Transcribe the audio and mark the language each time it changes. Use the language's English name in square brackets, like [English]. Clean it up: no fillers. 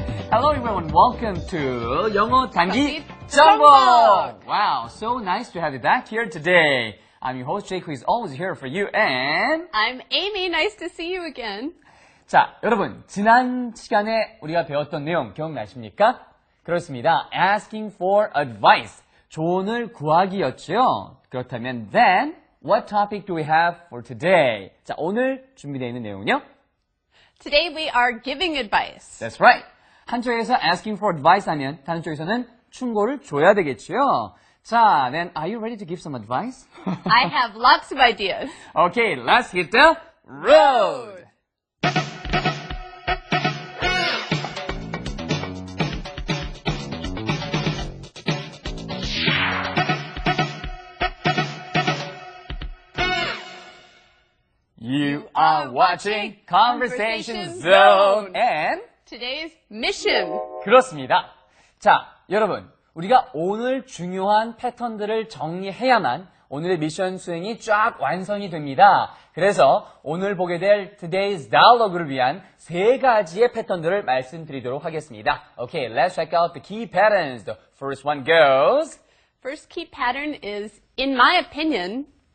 [English] Hello everyone, welcome to [Korean] 영어 단기 정복! 정복! [English] Wow, so nice to have you back here today. I'm your host Jake, who is always here for you, and I'm Amy. Nice to see you again. [Korean] 자, 여러분, 지난 시간에 우리가 배웠던 내용 기억나십니까? 그렇습니다. [English] Asking for advice, [Korean] 조언을 구하기였죠. 그렇다면 [English] then, what topic do we have for today? [Korean] 자, 오늘 준비되어 있는 내용은요? [English] Today we are giving advice. That's right. [Korean] 한쪽에서 [English] asking for advice [Korean] 하면 다른 쪽에서는 충고를 줘야 되겠죠. [English] 자, then are you ready to give some advice? I have lots of ideas. Okay, let's hit the road. You are watching Conversation Zone and Today's mission. [Korean] 그렇습니다. 자, 여러분, 우리가 오늘 중요한 패턴들을 정리해야만 오늘의 미션 수행이 쫙 완성이 됩니다. 그래서 오늘 보게 될 Today's Dialogue를 위한 세 가지의 패턴들을 말씀드리도록 하겠습니다. [English] Okay, let's check out the key patterns. The first one goes. First key pattern is in my opinion.